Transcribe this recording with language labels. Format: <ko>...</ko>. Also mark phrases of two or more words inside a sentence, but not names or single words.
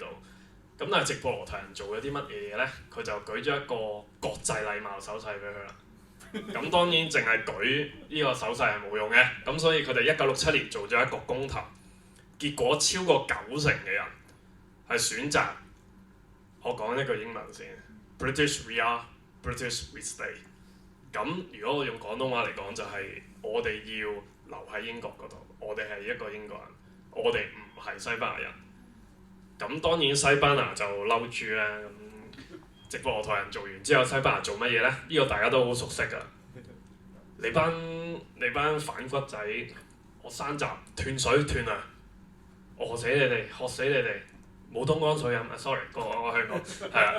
<yue>咁但係直布羅陀人做咗啲乜嘢嘢呢？佢就舉咗一個國際禮貌手勢俾佢啦。咁當然淨係舉呢個手勢係冇用嘅。咁所以佢哋1967年做咗一個公投，結果超過90%嘅人係選擇，我講一句英文先 ，</yue> <en>British we are, British we stay。</en> <yue>咁如果我用廣東話嚟講，就係我哋要留喺英國嗰度，我哋係一個英國人，我哋唔係西班牙人。咁當然西班牙就嬲豬啦。咁直布羅陀人做完之後，西班牙做乜嘢呢？呢個大家都好熟悉㗎。你班反骨仔，我山閘斷水斷糧，餓死你哋，渴死你哋，冇東江水飲。sorry， 我香港係啦。</yue>